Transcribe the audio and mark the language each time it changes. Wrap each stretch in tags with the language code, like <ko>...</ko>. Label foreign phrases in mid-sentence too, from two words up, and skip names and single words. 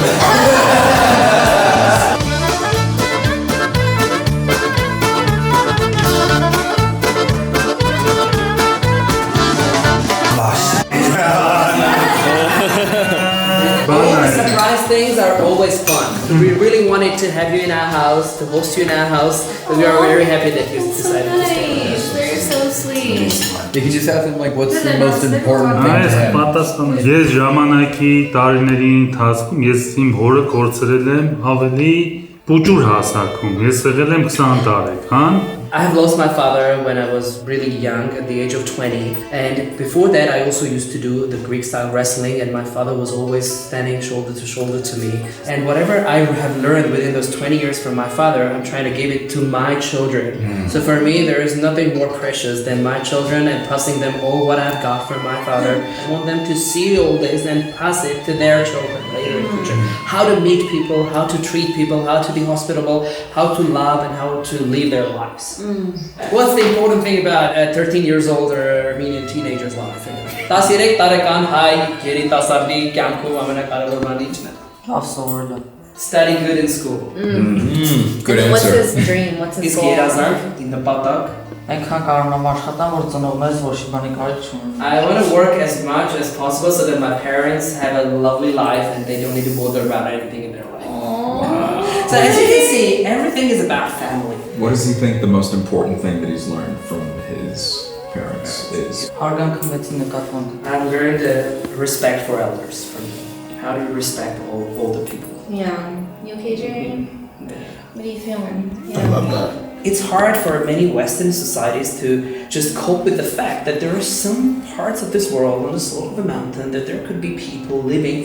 <en>Surprise things are always fun. We really wanted to have you in our house, to host you in our house, but we are very happy that you decided to stay with us. They're so sweet. You can just ask him like, what's the most important thing to</en> <hy>Այս</hy> <en>him?</en> <hy>պատասխանը ես ժամանակի տարիների ընթացքում ես իմ հորը կորցրել եմ ավելի պուճուր հասակում։ Ես եղել եմ 20 տարեկան։</hy> <en>I have lost my father when I was really young, at the age of 20. And before that, I also used to do the Greek style wrestling, and my father was always standing shoulder to shoulder to me. And whatever I have learned within those 20 years from my father, I'm trying to give it to my children. So for me, there is nothing more precious than my children and passing them all what I've got from my father. I want them to see all this and pass it to their children later in the future. How to meet people, how to treat people, how to be hospitable, how to love, and how to live their lives. What's the important thing about a 13 years old or Armenian teenager's life?</en> <hy>13 տարեկան հայ երիտասարդի կյանքում ամենակարևորն ինչն է։ Լավ սովորելը։</hy> <en>Study good in school. Good What's answer. his dream? What's his</en> <hy>Իսկ</hy> <en>goal?</en> <hy>երազանք, նպատակ։ Այնքան կարող եմ աշխատամ, որ ծնողներս ոչ մի բանի կարիք չունեն։</hy> <en>I want to work as much as possible so that my parents have a lovely life and they don't need to bother about anything in their life. So as you can see, everything is about family. What does he think the most important thing that he's learned from his parents is?</en> <hy>Հարգանքը մեծի նկատմամբ։</hy> <en>I've learned respect for elders from them. How do you respect older people? Yeah. You okay, Jerry? What are you feeling? I love that. It's hard for many Western societies to just cope with the fact that there are some parts of this world on the slope of a mountain that there could be people living.</en>